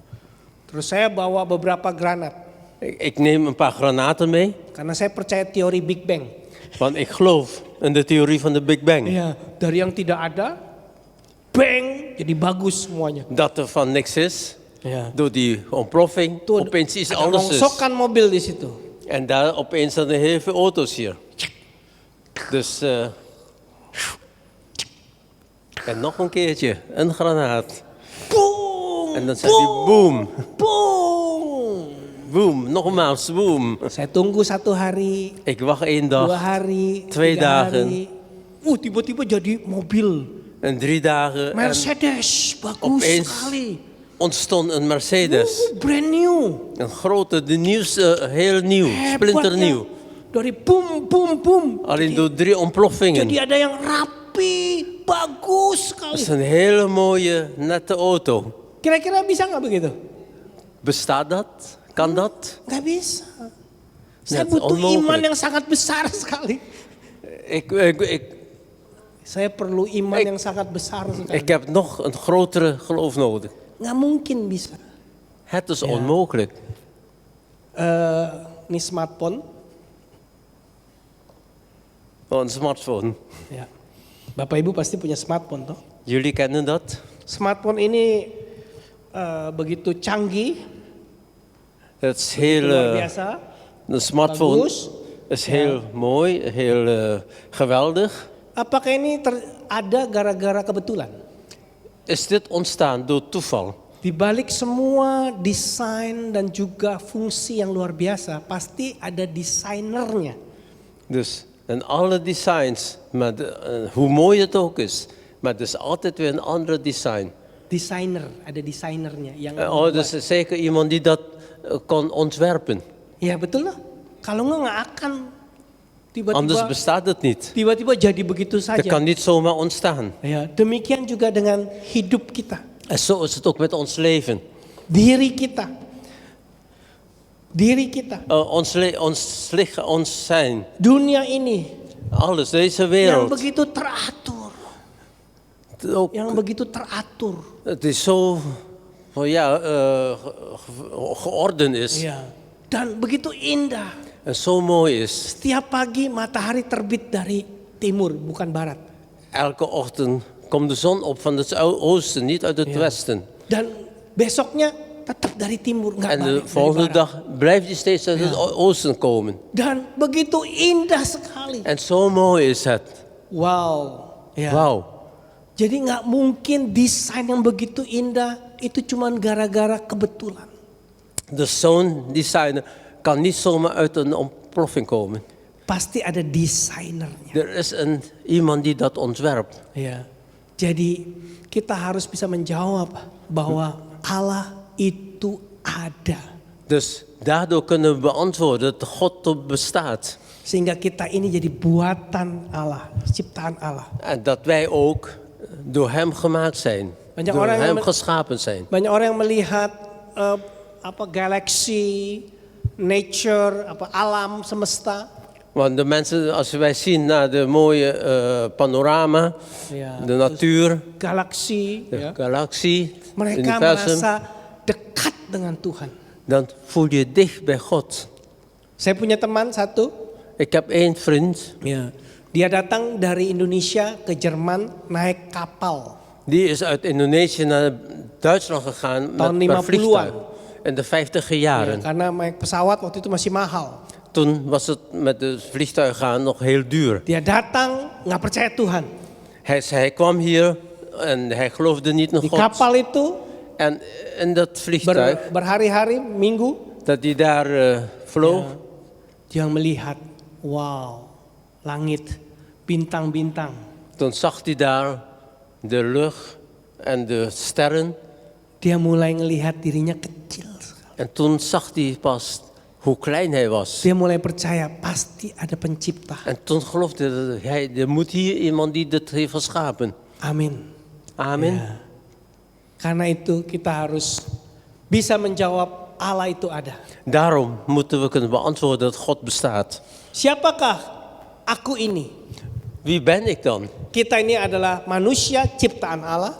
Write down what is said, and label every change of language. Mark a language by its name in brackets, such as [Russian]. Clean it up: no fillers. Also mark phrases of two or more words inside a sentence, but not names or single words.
[Indonesian] Terus saya bawa beberapa granat [Dutch] Ik neem een paar granaten mee, [Indonesian] karena saya percaya teori Big Bang. [Dutch] want ik geloof in de theorie van de Big Bang. [Indonesian] Iya, dari yang tidak ada, bang, jadi bagus semuanya. [Dutch] Dat er van niks is, [Indonesian] Ya. [Dutch] door die ontploffing, [Indonesian] Tuh, [Dutch] opeens iets [Indonesian] ada [Dutch] anders is. [Indonesian] rongsokan mobil di situ. [Dutch] En daar opeens zijn er heel veel auto's hier. Dus, en nog een keertje, een granaat. Boom! En dan zei hij boom, Boom! boom, nogmaals boom. [Indonesian] Saya tunggu 1 hari, [Dutch] Ik wacht 1 2 dag, [Indonesian] hari, 2 [Dutch] 3 dagen. [Indonesian] hari. Tiba-tiba jadi mobil. [Dutch] en 3 dagen. En [Indonesian] Mercedes, bagus [Dutch] opeens [Indonesian] sekali. [Dutch] ontstond een Mercedes. [English] Brand new. [Dutch] Een grote, de nieuwste, heel nieuw, [Indonesian] Hebat [Dutch] splinternieuw. [Indonesian] ya. Dari boom, boom, boom. [Dutch] Alleen door 3 ontploffingen. [Indonesian] Jadi ada yang rapi, bagus [Dutch] Dat [Indonesian] sekali. [Dutch] is een hele mooie, nette auto. [Indonesian] Kira-kira bisa nggak begitu? [Dutch] Bestaat dat? Kan dat? [Indonesian] Nggak bisa. Saya [Dutch] Net [Indonesian] butuh [Dutch] onmogelijk. [Indonesian] iman yang sangat besar sekali. [Dutch] Ik [Indonesian] Saya perlu iman yang sangat besar sekali. [Dutch] heb nog een grotere geloof nodig. [Indonesian] Nggak mungkin bisa. [Dutch] Het is onmogelijk. [Indonesian] Ini smartphone. [Dutch] Oh, een smartphone. [Indonesian] Ya. Bapak Ibu pasti punya smartphone toh. [Dutch] Jullie kennen dat? [Indonesian] Smartphone ini begitu canggih, [Dutch] Het is heel, [Indonesian] luar biasa, [Dutch] een smartphone [Indonesian] bagus. [Dutch] is heel mooi, heel geweldig. [Indonesian] Apakah ini ada gara-gara kebetulan? [Dutch] Is dit ontstaan door toeval? [Indonesian] Di balik semua desain dan juga fungsi yang luar biasa, pasti ada desainernya. [Dutch] Dus, en alle designs, maar hoe mooi het ook is, maar het is altijd weer een andere design. [Indonesian] Desainer, ada desainernya yang [Dutch] Oh, dus er is zeker iemand die dat kon ontwerpen. [Indonesian] Ya betul lah. Kalau nggak akan [Dutch] Anders [Indonesian] tiba-tiba [Dutch] bestaat het niet. [Indonesian] tiba-tiba jadi begitu [Dutch] Dat [Indonesian] saja. [Dutch] kan niet zomaar ontstaan. [Indonesian] Ya, demikian juga dengan hidup kita, [Dutch] En zo is het ook met ons leven. [Indonesian] diri kita. Diri kita, [Dutch] Ons lichaam, ons zijn, [Indonesian] dunia ini [Dutch] alles, deze [Indonesian] yang [Dutch] wereld. [Indonesian] begitu teratur, [Dutch] Ook, [Indonesian] yang begitu teratur. [Dutch] het is zo, geordend is. [Indonesian] Ya, dan begitu indah. [Dutch] En zo mooi is. [Indonesian] Setiap pagi matahari terbit dari timur, bukan barat. [Dutch] Elke ochtend komt de zon op van het oosten, niet uit het Ja. westen. [Indonesian] Dan besoknya tetap dari timur, nggak [Dutch] En de [Indonesian] balik dari [Dutch] volgende [Indonesian] barat. [Dutch] dag blijft hij steeds uit het oosten komen. [Indonesian] Dan begitu indah sekali. [Dutch] En zo mooi is het. [Indonesian] Wow. Ya. [Dutch] Wauw. [Indonesian] Jadi nggak mungkin desain yang begitu indah itu cuman gara-gara kebetulan. [Dutch] Dus zo'n designer kan niet zomaar uit een ontploffing komen. [Indonesian] Pasti ada desainernya. [Dutch] Er is iemand die dat ontwerpt. [Indonesian] Ya. Jadi kita harus bisa menjawab bahwa Allah itu ada. [Dutch] Dus daardoor kunnen we beantwoorden dat God toch bestaat. [Indonesian] Sehingga kita ini jadi buatan Allah, ciptaan Allah. [Dutch] En dat wij ook door hem gemaakt zijn. [Indonesian] Banyak [Dutch] Door [Indonesian] orang [Dutch] hem [Indonesian] yang [Dutch] geschapen zijn. [Indonesian] Banyak orang yang melihat galaksi, nature, alam semesta. [Dutch] Want de mensen, als wij zien naar de mooie panorama, Ja, de natuur, [Indonesian] Galaksi, [Dutch] de [Indonesian] ya. [Dutch] galaxie, [Indonesian] Mereka [Dutch] universum, [Indonesian] merasa dekat dengan Tuhan. [Dutch] dan voel je je dicht bij God. [Indonesian] Saya punya teman satu, [Dutch] Ik heb één vriend, [Indonesian] ya. Dia datang dari Indonesia ke Jerman naik kapal. [Dutch] die is uit Indonesië naar Duitsland gegaan [Indonesian] Tahun [Dutch] met per [Indonesian] 50-an. [Dutch] vliegtuig. In de 50e [Indonesian] Ya, [Dutch] jaren. [Indonesian] karena naik pesawat waktu itu masih mahal. [Dutch] Toen was het met de vliegtuig gaan nog heel duur. [Indonesian] Dia datang nggak percaya Tuhan. [Dutch] Hij kwam hier en hij geloofde niet in [Indonesian] Di [Dutch] God. [Indonesian] kapal itu [Dutch] En in dat vliegtuig, [Indonesian] berhari-hari, minggu, [Dutch] dat hij daar vloog, [Indonesian] dia melihat, wow, langit, bintang-bintang. [Dutch] Toen zag hij daar de lucht en de sterren. [Indonesian] dia mulai ngelihat dirinya kecil sekali. [Dutch] En toen zag hij pas hoe klein hij was. [Indonesian] Dia mulai percaya pasti ada pencipta. [Dutch] En toen geloofde hij, er moet hier iemand die dit heeft geschapen. [Indonesian] Amin. [Dutch] Amen. [Indonesian] Ya. Karena itu kita harus bisa menjawab Allah itu ada. [Dutch] Daarom moeten we kunnen beantwoorden dat God bestaat. [Indonesian] Siapakah aku ini? [Dutch] Wie ben ik dan? [Indonesian] Kita ini adalah manusia ciptaan Allah.